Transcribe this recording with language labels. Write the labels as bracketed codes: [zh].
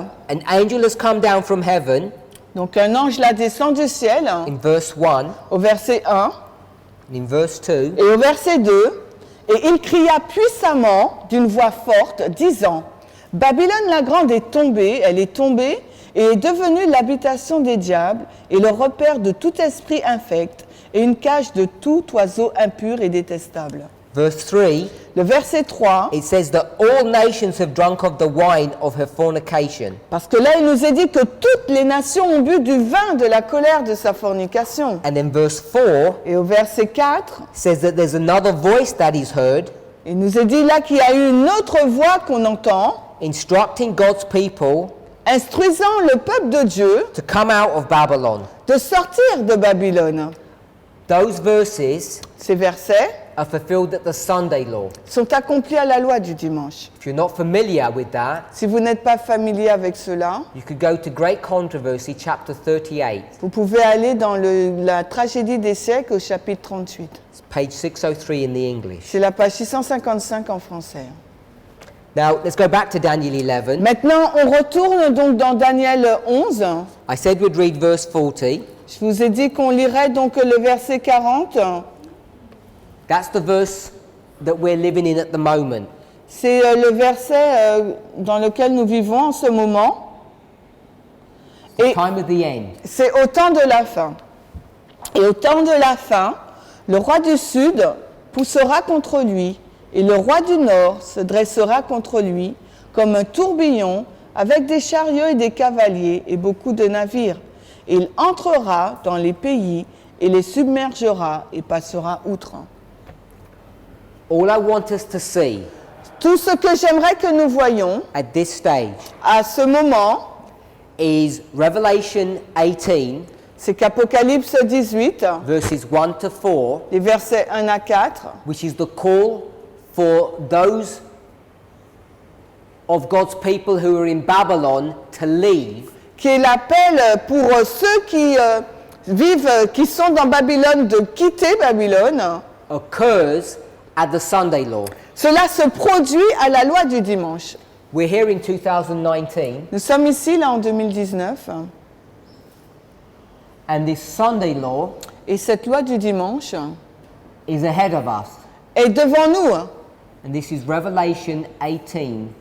[en] An angel has come down from heaven, [fr] Donc un ange là descend du ciel, [en] in verse 1, [fr] au verset 1. [en] and in verse 2, [fr] Et au verset 2, et il cria puissamment d'une voix forte, disant, Babylone la grande est tombée, elle est tombée, et est devenue l'habitation des diables, et le repère de tout esprit infect, et une cage de tout oiseau impur et détestable. [en] verse 3, [fr] Le verset 3, [en] it says that all nations have drunk of the wine of her fornication. [fr] parce que là il nous est dit que toutes les nations ont bu du vin de la colère de sa fornication. [en] And then verse 4 [fr] Et au verset 4, [en] says that there's another voice that is heard, [fr] Il nous est dit là qu'il y a une autre voix qu'on entend, [en] instructing God's people [fr] instruisant le peuple de Dieu [en] to come out of Babylon. [fr] de sortir de Babylone. [en] Those verses [fr] Ces versets [en] are fulfilled at the Sunday law. [fr] sont accomplis à la loi du dimanche. [en] If you're not familiar with that, [fr] Si vous n'êtes pas familier avec cela, [en] you could go to Great Controversy, chapter 38. [fr] vous pouvez aller dans la tragédie des siècles au chapitre 38. [en] It's page 603 in the English. [fr] C'est la page 655 en français. [en] Now, let's go back to Daniel 11. [fr] Maintenant, on retourne donc dans Daniel 11. [en] I said we'd read verse 40. [fr] Je vous ai dit qu'on lirait donc le verset 40. [en] That's the verse that we're living in at the moment. [fr] C'est le verset dans lequel nous vivons en ce moment. [en] The [fr] Et [en] time of the end. [fr] c'est au temps de la fin. Et au temps de la fin, le roi du Sud poussera contre lui, et le roi du Nord se dressera contre lui, comme un tourbillon, avec des chariots et des cavaliers, et beaucoup de navires. Il entrera dans les pays, et les submergera, et passera outre. [en] All I want us to see [fr] Tout ce que j'aimerais que nous voyions, [en] at this stage [fr] à ce moment, [en] is Revelation 18, [fr] c'est qu'Apocalypse 18, [en] verses 1 to 4, [fr] les versets 1 à 4, [en] which is the call for those of God's people who are in Babylon to leave [fr] qui est l'appel pour ceux qui vivent, qui sont dans Babylone, de quitter Babylone. [en] occurs at the Sunday law. [fr] Cela se produit à la loi du dimanche. [en] We're here in 2019, [fr] Nous sommes ici, là, en 2019, [en] and this Sunday law [fr] et cette loi du dimanche [en] is ahead of us. [fr] est devant nous. [en] And this is Revelation 18,